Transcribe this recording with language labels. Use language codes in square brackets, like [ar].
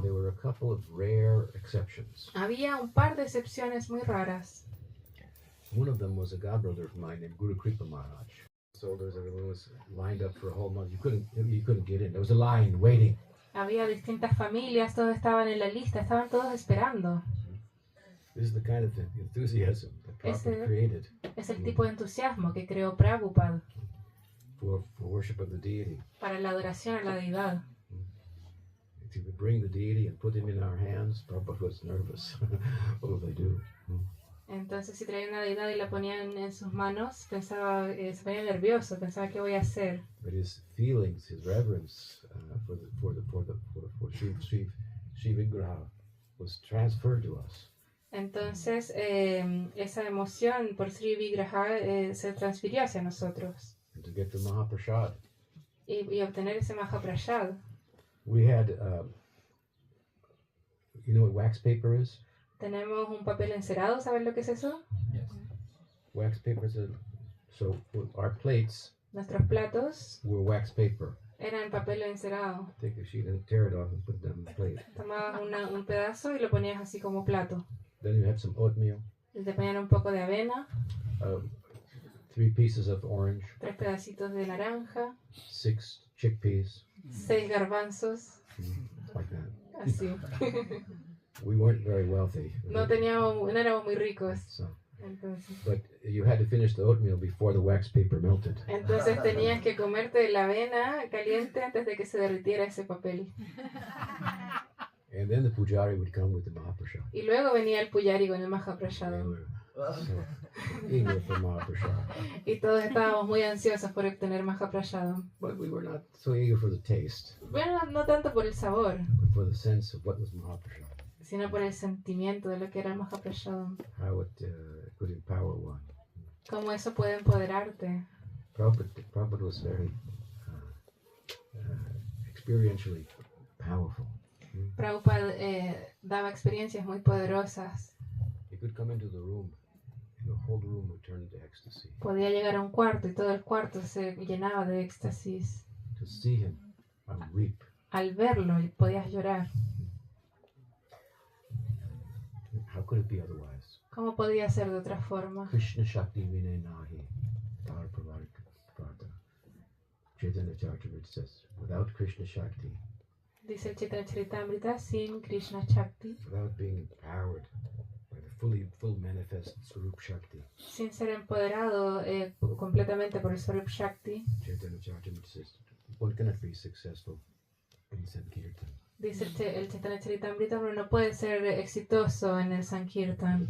[en] There were a couple of rare exceptions. [es] Había un par de excepciones muy raras. [en] One of them was a godbrother of mine named Guru Kripa Maharaj. Soldiers, everyone was lined up for a whole month. You couldn't get in. There was a line waiting. [es] Había distintas familias, todos estaban en la lista, estaban todos esperando. [en] This is the kind of enthusiasm that Prabhupada created [es] Es el tipo de entusiasmo que creó Prabhupada [en] for worship of the deity. [es] para la adoración a la deidad. [en] If you would bring the deity and put him in our hands, Prabhupada was nervous. What would they do? [es] Entonces, si traía una deidad y la ponían en sus manos, pensaba, se ponía nervioso, pensaba qué voy a hacer. [en] But his feelings, his reverence for Shiva Vigraha was transferred to us. [es] Entonces, esa emoción por Sri Vigraha se transfirió hacia nosotros. [en] And to get the Mahaprasad, [es] y obtener ese Mahaprasad. [en] We had, you know what wax paper is? [es] Tenemos un papel encerado, ¿saben lo que es eso? [en] Wax paper is so our plates [es] Nuestros platos [en] were wax paper. [es] eran papel encerado. [en] Take a sheet and tear it off and put it on the plate. [es] Tomabas un pedazo y lo ponías así como plato. [en] Then you had some oatmeal, [es] Y te ponían un poco de avena, [en] 3 pieces of orange, [es] 3 pedacitos de naranja, [en] 6 chickpeas, [es] 6 garbanzos, [en] like that. [es] así. [en] We weren't very wealthy. [es] No éramos muy ricos. [en] So, [es] Entonces [en] you had to finish the oatmeal before the wax paper melted. [es] tenías que comerte la avena caliente antes de que se derritiera ese papel. [en] And then the pujari would come with the Mahaprasad. [es] Y luego venía el puyari con el [en] They [es] Mahaprasad. [en] were so eager for Mahaprasad. [es] Y todos estábamos muy ansiosos por obtener Mahaprasad. [en] But we were not so eager for the taste, [es] Bueno, no tanto por el sabor, [en] but for the sense of what was Mahaprasad, [es] sino por el sentimiento de lo que era el Mahaprasad. [en] how it could empower one. [es] Cómo eso puede empoderarte. [en] Prabhupada was very experientially powerful. [es] Prabhupada daba experiencias muy poderosas. [en] He could come into the room, and the whole room would turn into ecstasy. [es] Podía llegar a un cuarto y todo el cuarto se llenaba de éxtasis. [en] To see him, I would weep. [es] Al verlo podías llorar. [en] How could it be otherwise? [es] ¿Cómo podía ser de otra forma? [en] Krishna Shakti Vinay Nahi, Tar Pravarta. Chaitanya Charitamrita says, without Krishna Shakti, [es] Dice el Chaitanya Charitamrita, sin Krishna Shakti, [en] without being empowered by the full manifest Swarup Shakti, [es] sin ser empoderado completamente por el Swarup Shakti, [en] Chaitanya Charitamrita says, one cannot be successful in Sankirtan. [es] dice el Chaitanya Charitamrita, uno no puede ser exitoso en el Sankirtan,